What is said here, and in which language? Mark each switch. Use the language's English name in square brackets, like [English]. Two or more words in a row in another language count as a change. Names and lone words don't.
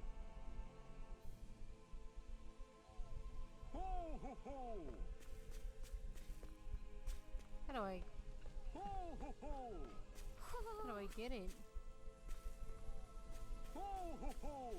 [English] Ho ho ho! How do I Ho ho ho! how do I get it? Ho ho ho!